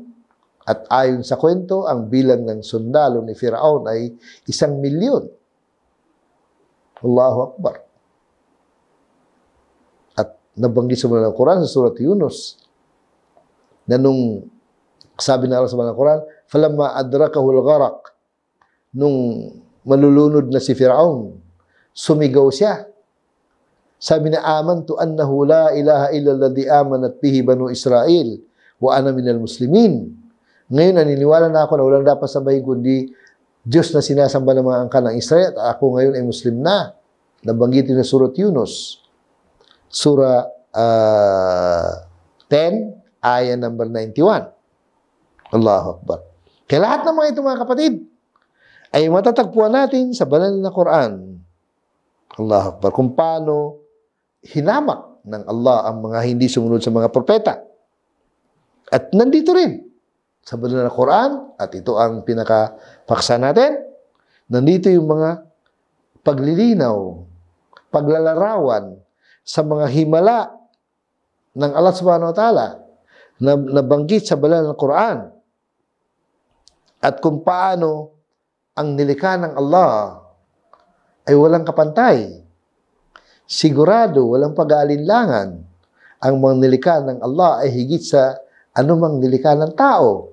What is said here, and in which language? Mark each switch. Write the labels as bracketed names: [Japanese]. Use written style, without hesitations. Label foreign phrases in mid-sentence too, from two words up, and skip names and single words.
[Filipino] At ayon sa kwento, ang bilang ng sundalo ni Firaun ay 1,000,000. [Arabic] الله أكبر. [Filipino] At nabanggit sa banal na Quran sa surat Yunus, na nung sabi na Allah sa banal na Quran, [Arabic] فلما أدركه الغرق, [Filipino] nung malulunod na si Firaun, sumigaw siya. Sabi na, [Arabic] آمنت أنه لا إله إلا الذي آمنت به بنو إسرائيل وأنا من المسلمين. [Filipino] Ngayon, naniniwala na ako na walang dapat sabahin kundi Diyos na sinasamba ng mga angkan ng Israel at ako ngayon ay Muslim na. Nabanggit na surat Yunus. Surah 10, ayah number 91. [Arabic] الله أكبر. [Filipino] Kaya lahat ng mga ito mga kapatid ay matatagpuan natin sa banal na Quran. [Arabic] الله أكبر. [Filipino] Kung paano hinamak ng Allah ang mga hindi sumunod sa mga propeta. At nandito rin sa banal na Quran, at ito ang pinakapaksa natin, nandito yung mga paglilinaw, paglalarawan sa mga himala ng Allah [Arabic] سبحانه وتعالى [Filipino] na nabanggit sa banal na Quran. At kung paano ang nilikha ng Allah ay walang kapantay. Sigurado, walang pag-aalinlangan. Ang mga nilikha ng Allah ay higit sa anumang nilikha ng tao.